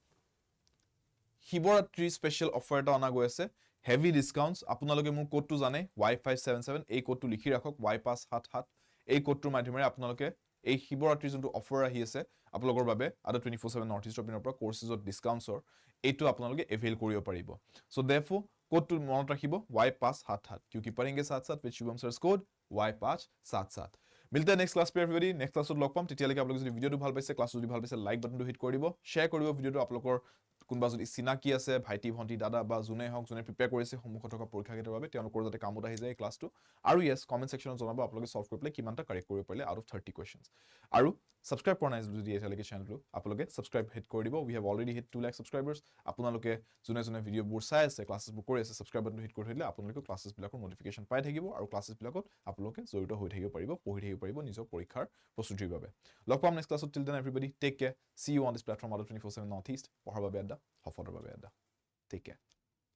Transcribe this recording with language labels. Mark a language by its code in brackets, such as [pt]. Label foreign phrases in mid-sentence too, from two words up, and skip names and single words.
[as] শিৱৰাত্ৰি [en] special offer [as] এটা অনা গৈ আছে [en] heavy discounts [as] আপোনালোকে মোৰ কোডটো জানে y577 এই কোডটো লিখি ৰাখক y577 এই কোডটোৰ মাধ্যমেৰে আপোনালোকে এই শিৱৰাত্ৰি যোনটো অফাৰ আহি আছে আপোনালোকৰ বাবে আদা 24/7 [en] North East [as] পিনৰ পৰা কোৰ্সেছত ডিসকাউন্টছৰ এইটো আপোনালোকে এভেইল কৰিব পাৰিব [en] so therefore [as] কোডটো মনত ৰাখিব y577 [hi] क्योंकि पढ़ेंगे साथ साथ [en] with Shubham sir's code [as] y577 [hi] मिलते हैं [en] next class [as] पे [en] everybody next class [as] লগ পাম তেতিয়ালৈকে আপোনালোকে যদি ভিডিওটো ভাল পাইছে ক্লাস যদি ভাল পাইছে [en] like button [as] হিট কৰি দিব শেয়াৰ কৰিব ভিডিওটো আপোনালোকৰ কোনবা যদি চিনাকি আছে ভাইটি ভন্টি দাদা বা জুনে হক জুনে প্ৰিপেয়াৰ কৰিছে সমুখত থকা পৰীক্ষা কেইটাৰ বাবে তেওঁলোকৰ যাতে কামত আহি যায় ক্লাসটো আৰু [en] yes comment section [as] জনাব আপোনালোকে সলভ কৰি পেলাই কিমানটা কাৰেক্ট কৰিব পাৰিলে [en] out of 30 questions [as] আৰু সাবস্ক্ৰাইব কৰা নাই যদি এতিয়ালৈকে চেনেলটো আপোনালোকে সাবস্ক্ৰাইব হিট কৰি দিব [en] we have already hit 2 lakh subscribers [as] আপোনালোকে জুনে ভিডিওবোৰ চাই আছে ক্লাসেছবোৰ কৰি আছে [en] subscribe button [as] হিট কৰি থৈলে আপোনালোকে ক্লাসেছ বিলাকৰ নটিফিকেশন পাই থাকিব আৰু ক্লাসেছ বিলাকত আপোনালোকে জড়িত হৈ থাকিব পাৰিব পঢ়ি থাকিব পাৰিব নিজৰ পৰীক্ষাৰ প্ৰস্তুতিৰ বাবে লগ পাম [en] next class till then everybody take care see you on this platform [as] আদা 24/7 নৰ্থ ইষ্ট পঢ়াৰ বাবে আড্ডা সফলৰ বাবে আড্ডা [en] take care